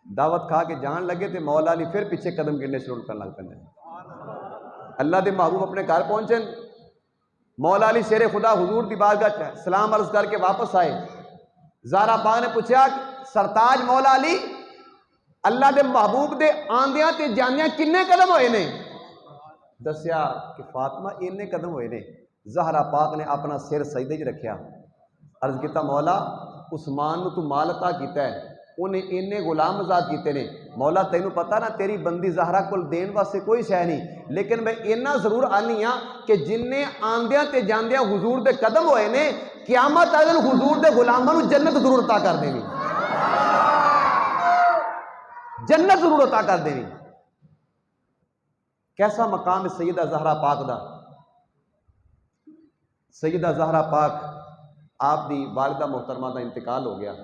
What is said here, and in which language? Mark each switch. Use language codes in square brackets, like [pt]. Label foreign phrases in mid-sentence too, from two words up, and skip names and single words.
[pa] دعوت کھا کے جان لگے تو مولا علی پھر پیچھے قدم گرنے شروع کرنے لگ پہ. اللہ دے محبوب اپنے گھر پہنچے. مولا علی شیر خدا حضور دی بارگاہ سلام عرض کر کے واپس آئے. زہرا پاک نے پوچھا سرتاج مولا علی اللہ دے محبوب دے آندیاں تے جاندیاں کنے قدم ہوئے نے؟ دسیا کہ فاطمہ اینے قدم ہوئے نے. زہرا پاک نے اپنا سر سجدے وچ رکھیا. عرض کیتا مولا عثمان نو تو مال عطا کیتا ہے, انہیں اینے غلام آزاد کیتے نے. مولا تینوں پتہ نا تیری بندی زہرا کول دین واسطے کوئی شے نہیں, لیکن میں اینا ضرور آنی ہاں کہ جننے آندیاں تے جاندیاں حضور دے قدم ہوئے نے قیامت والے دن حضور دے غلاماں نو جنت ضرور عطا کر دینی, جنت ضرور عطا کر دینی. کیسا مقام ہے سیدہ زہرا پاک دا. سیدہ زہرا پاک آپ دی والدہ محترمہ دا انتقال ہو گیا.